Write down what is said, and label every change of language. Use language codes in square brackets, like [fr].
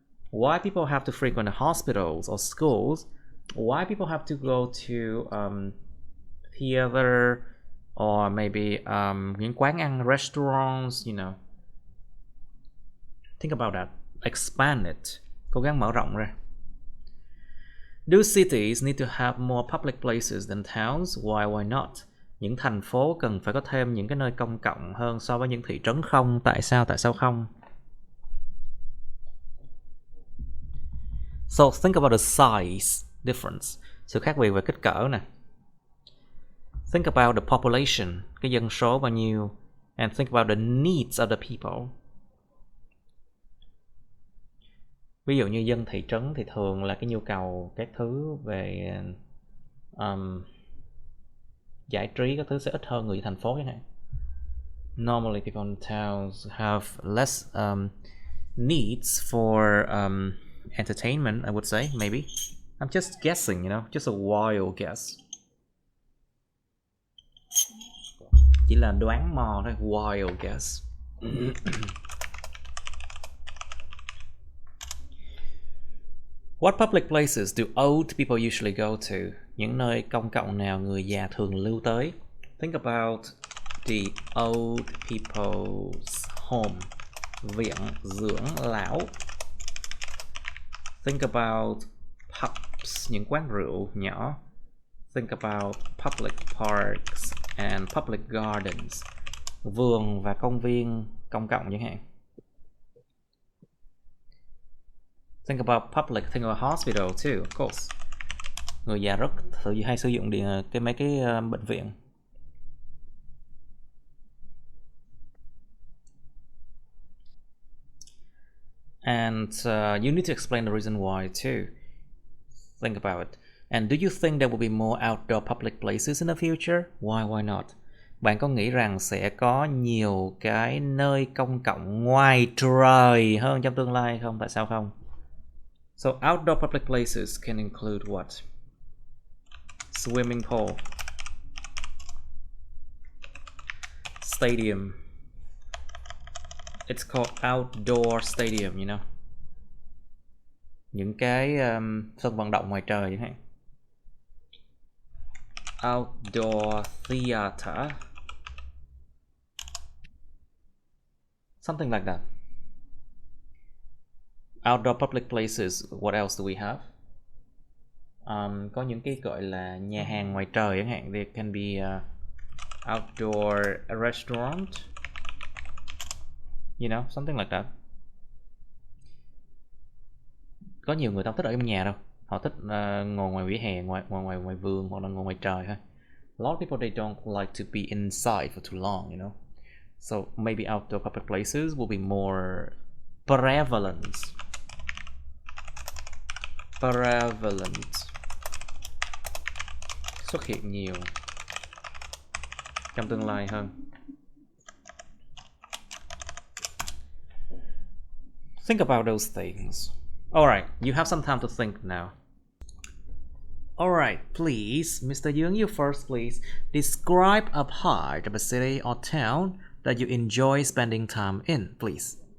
[en] Why people have to frequent the hospitals or schools? Why people have to go to theater or maybe [vi] những quán ăn, [en] restaurants, you know. Think about that. Expand it. [vi] Cố gắng mở rộng ra. [en] Do cities need to have more public places than towns? Why not? [vi] Những thành phố cần phải có thêm những cái nơi công cộng hơn so với những thị trấn không? Tại sao không? [en] So think about the size difference. [vi] Sự khác biệt về kích cỡ nè. [en] Think about the population, [vi] cái dân số bao nhiêu, [en] and think about the needs of the people. [vi] Ví dụ như dân thị trấn thì thường là cái nhu cầu các thứ về giải trí các thứ sẽ ít hơn người thành phố chẳng hạn. [en] Normally people in towns have less needs for entertainment, I would say, maybe. I'm just guessing, you know, just a wild guess. [vi] Chỉ là đoán mò thôi, [en] wild guess. What public places do old people usually go to? [vi] Những nơi công cộng nào người già thường lưu tới? [en] Think about the old people's home. [vi] Viện dưỡng lão. [en] Think about pubs, [vi] những quán rượu nhỏ. [en] Think about public parks and public gardens. [vi] Vườn và công viên công cộng chẳng hạn. [en] Think about public, think about hospital too, of course. [vi] Người già rất hay sử dụng mấy cái bệnh viện. [en] And you need to explain the reason why too. Think about it. And do you think there will be more outdoor public places in the future? Why not? [vi] Bạn có nghĩ rằng sẽ có nhiều cái nơi công cộng ngoài trời hơn trong tương lai không? Tại sao không? [en] So outdoor public places can include what? Swimming pool. Stadium. It's called outdoor stadium, you know. Những cái sân vận động ngoài trời chẳng hạn. Outdoor theater. Something like that. Outdoor public places. What else do we have? [vi] Có những cái gọi là nhà hàng ngoài trời chẳng hạn. [en] There can be outdoor restaurant. You know, something like that. [vi] Có nhiều người ta không thích ở trong nhà đâu. Họ thích ngồi ngoài vỉa hè, ngoài vườn, hoặc là ngồi ngoài trời thôi. [en] A lot of people, they don't like to be inside for too long, you know. So maybe outdoor public places will be more prevalent. [vi] Xuất hiện nhiều trong tương lai hơn. [en] Think about those things. Alright, you have some time to think now. Alright, please, Mr. Young, you first, please. Describe a part of a city or town that you enjoy spending time in, please.